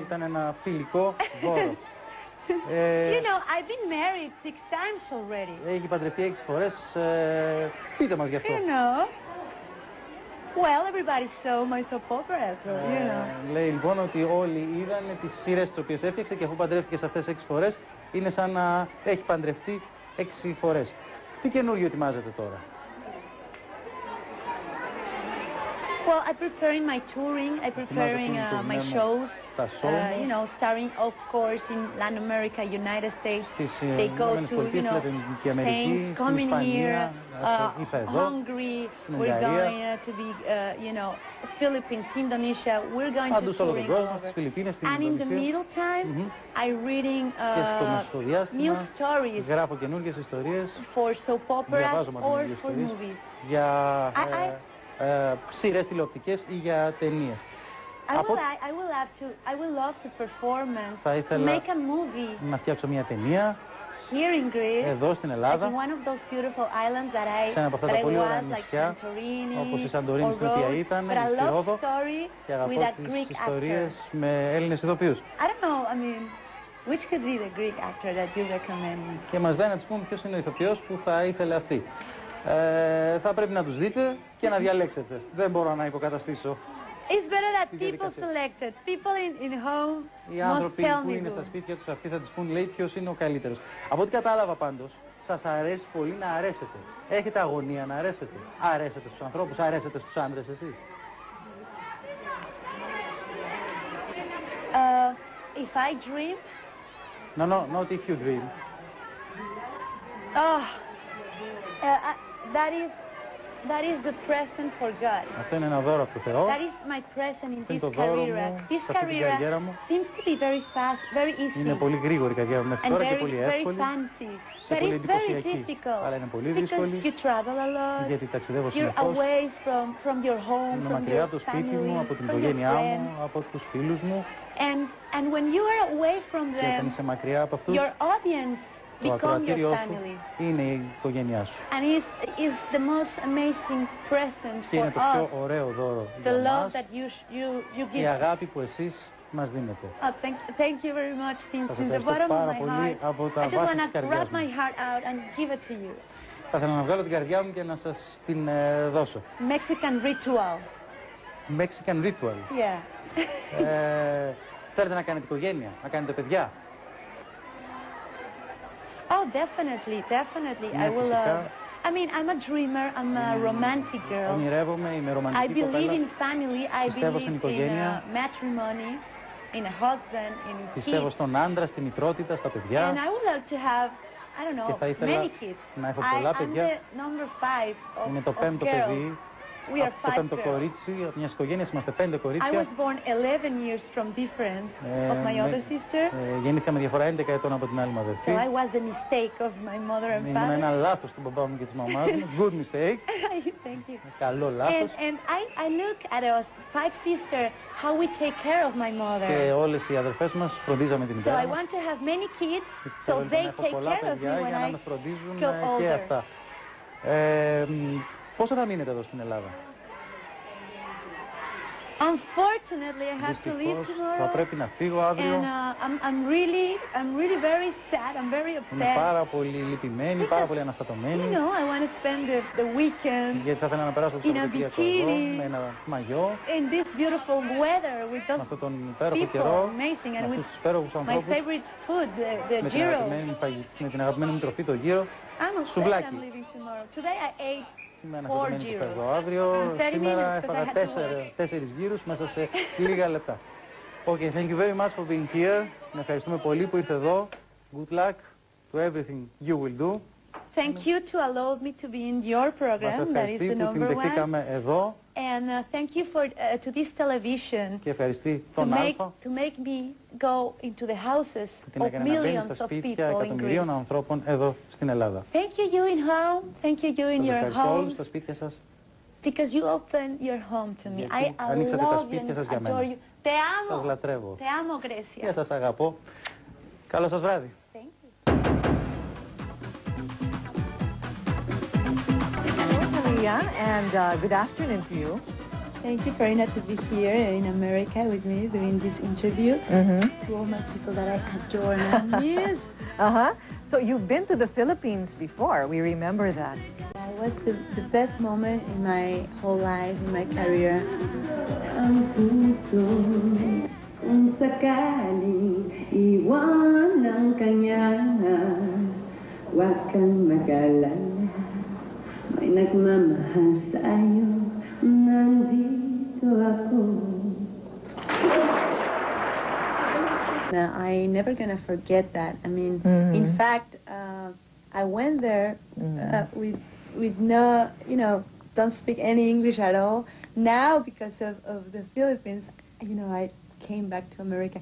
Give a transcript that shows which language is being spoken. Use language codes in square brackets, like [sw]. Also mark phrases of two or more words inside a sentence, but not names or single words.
[el] Ήταν ένα φιλικό δώρο. [en] You know, I've been married 6 times already. [el] Έχει παντρευτεί 6 φορές. Πείτε μας γι' αυτό. [en] You know. Well, everybody saw my soap opera, so, you know. [el] Λέει λοιπόν ότι όλοι είδαν τις σειρές τις οποίες έφτιαξε και αφού παντρεύτηκε σε αυτές 6 φορές είναι σαν να έχει παντρευτεί 6 φορές. Τι καινούργιο ετοιμάζετε τώρα? [en] Well, I'm preparing my touring, I'm preparing my shows, you know, starring, of course, in Latin America, United States. They go to, you know, Spain, coming here, Hungary, we're going to be, you know, Philippines, Indonesia, we're going to touring all over. And in the middle time, I'm reading new stories for soap operas or for movies. [el] Σειρές τηλεοπτικές ή για ταινίες. [en] I will love to perform [el] θα [en] to [el] ήθελα [en] make a movie [el] να φτιάξω μια ταινία [en] here in Greece, [el] εδώ στην Ελλάδα, [en] like in one of those beautiful islands [el] σε ένα από αυτά τα πολύ ωραία νησιά, όπως η Σαντορίνη στην οποία ήταν, στη Ρόδο, και αγαπώ τις ιστορίες με Έλληνες ηθοποιούς. [en] I don't know, I mean, which could be the Greek actor that you recommend? [el] Και μας δάει να τους πούμε ποιος είναι ο ηθοποιός που θα ήθελε αυτή. Θα πρέπει να τους δείτε και να διαλέξετε. Δεν μπορώ να υποκαταστήσω. [en] It's better that people selected. People in home [el] Οι άνθρωποι που είναι στα σπίτια τους αυτοί θα τους πούν, λέει, ποιος είναι ο καλύτερος. Από ό,τι κατάλαβα πάντως, σας αρέσει πολύ να αρέσετε. Έχετε αγωνία να αρέσετε. Αρέσετε στους ανθρώπους, αρέσετε στους άντρες εσείς. [en] If I dream? No, not if you dream. Oh, that is the present for God. [el] Αυτό είναι ένα δώρο από το Θεό. [en] That is my present in this career. This career seems to be very fast, very easy. [el] Είναι πολύ γρήγορη η καριέρα μου μέχρι τώρα και πολύ εύκολη. [en] Very fancy. [el] Και [en] But [el] πολύ [en] it's very [el] εντυπωσιακή. [en] difficult. [el] Αλλά είναι πολύ [en] Because [el] δύσκολη. [en] you travel a lot. [el] Γιατί ταξιδεύω [en] You're [el] συνεχώς. [en] away from your home, [el] Είμαι [en] from [el] μακριά [en] your [el] από το σπίτι μου, [en] family, [el] από την [en] from your [el] οικογένειά μου, [en] friends. [el] από τους φίλους μου. [en] And when you are away from [el] Και όταν [en] them, [el] είσαι μακριά από αυτούς, [en] your audience [el] το [en] become your [el] ακροατήριό σου [en] family. [el] είναι η οικογένειά σου. [en] And is the most amazing present [el] Και [en] for [el] είναι το [en] us. [el] πιο ωραίο δώρο [en] The [el] για [en] love [el] μας, [en] that you [el] η [en] give. [el] αγάπη που εσείς μας δίνετε. [en] Thank you very much, [el] Σας [en] since in the [el] ευχαριστώ [en] bottom of [el] πάρα [en] my [el] πολύ [en] heart. [el] από τα [en] I just [el] βάθη [en] want [el] της [en] to [el] καρδιάς [en] grab my [el] μου. [en] heart out and give it to you. [el] Θα ήθελα να βγάλω την καρδιά μου και να σας την δώσω. [en] Mexican ritual. Mexican ritual. Yeah. [el] Θέλετε να κάνετε οικογένεια, να κάνετε παιδιά? [en] Oh, definitely. I will. I mean, I'm a dreamer. I'm a romantic girl. [el] Ονειρεύομαι, είμαι [en] I [el] ρομαντική [en] believe [el] κοπέλα. [en] in family. I [el] Πιστεύω στην [en] believe in [el] οικογένεια. [en] matrimony, in a husband, in [el] Πιστεύω [en] kids. [el] στον άντρα, στη μητρότητα, στα παιδιά. [en] And I would love to have, I don't [el] Και [en] know, [el] θα ήθελα [en] many kids. [el] να έχω πολλά [en] I'm [el] παιδιά. [en] the number 5 [el] Είμαι το [en] of [el] πέμπτο [en] girls. [el] παιδί. [en] We are [el] Από το [en] 5 [el] πέμπτο [en] girls. [el] κορίτσι, από μιας οικογένειας είμαστε 5 [en] I [el] κορίτσια. [en] was born 11 years from difference of my older sister. [el] Γεννήθηκα με διαφορά 11 ετών από την άλλη μου αδερφή. [en] So I was the mistake of my mother and [el] Ήμουν ένα [en] father. [el] λάθος του μπαμπά μου και της μαμάς μου. [en] Good mistake. Thank you. [el] Καλό λάθος. [en] And I look at us 5 sisters, how we take care of my mother. [el] Και όλες οι αδερφές μας φροντίζαμε την [en] So [el] μητέρα [en] I [el] μας. [en] want to have many kids, so [el] Θέλω [en] they [el] να έχω [en] take [el] πολλά [en] care of me [el] παιδιά [en] when [el] για να [en] I [el] με φροντίζουν [en] go [el] και [en] older. [el] αυτά. Πόσο θα μείνετε εδώ στην Ελλάδα? [en] Unfortunately, I have to leave [el] Δυστυχώς θα [en] tomorrow. [el] πρέπει να φύγω αύριο. [en] And I'm really very sad. I'm very [el] Είμαι [en] upset. [el] πάρα πολύ λυπημένη, πάρα πολύ αναστατωμένη. [en] You know, I want to spend the weekend [el] Γιατί θα ήθελα να περάσω το [en] in a [el] Σαββατοκύριακο εδώ [en] bikini, [el] με ένα μαγιό, [en] in this beautiful weather with [el] με [en] those [el] αυτόν τον υπέροχο [en] people, [el] καιρό, [en] amazing, [el] με [en] and [el] αυτούς [en] with [el] τους υπέροχους [en] my [el] ανθρώπους, [en] favorite food, the [el] με την [en] gyro. [el] αγαπημένη μου τροφή, το γύρο. [en] I'm upset [el] Σουβλάκι. [en] I'm leaving tomorrow. Today I ate [el] Είμαι αναφερθωμένη που φεύγω αύριο. Σήμερα έφαγα 4 γύρους μέσα σε λίγα λεπτά. [en] Okay, thank you very much for being here. [el] Ευχαριστούμε πολύ που ήρθε εδώ. [en] Good luck to everything you will do. Thank you to allow me to be in your program, that is the number one. [el] Εδώ. [en] And thank you for to this television [el] Και ευχαριστεί τον Αλφα. [en] To make me go into the houses of millions of people in Greece. [el] ανθρώπων εδώ στην Ελλάδα. [en] Thank you in home. Thank you in your home. [el] Στα σπίτια σας. [en] Because you open your home to me. I love you and adore you. [es] Te amo. [el] Σας λατρεύω. [es] Te amo, Grecia. [el] Και σας αγαπώ. Καλό σας βράδυ. [en] And good afternoon to you. Thank you, Karina, to be here in America with me doing this interview. To all my people that I adore and miss. So you've been to the Philippines before. We remember that. That was the best moment in my whole life, in my career. [tl] Ang puso kung sakaling iwan ang kanya, huwag kang mag-alala. May nagmamahal sa'yo, nandito ako. [en] I'm never gonna forget that. I mean, in fact, I went there with no, don't speak any English at all. Now, because of the Philippines, I came back to America.